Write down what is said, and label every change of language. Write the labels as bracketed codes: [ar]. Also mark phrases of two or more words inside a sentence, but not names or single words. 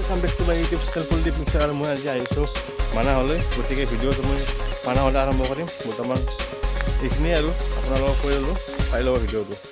[en] welcome back to my YouTube channel Kuldeep Mixer [hi] और मैं आज [as] आइছোঁ मानाहলৈ গতিকে ভিডিঅ'টো মই মানাহলৈ আৰম্ভ কৰিম বৰ্তমান এইখিনি আৰু আপোনালোকক কৈ ল'লোঁ চাই ল'ব ভিডিঅ'টো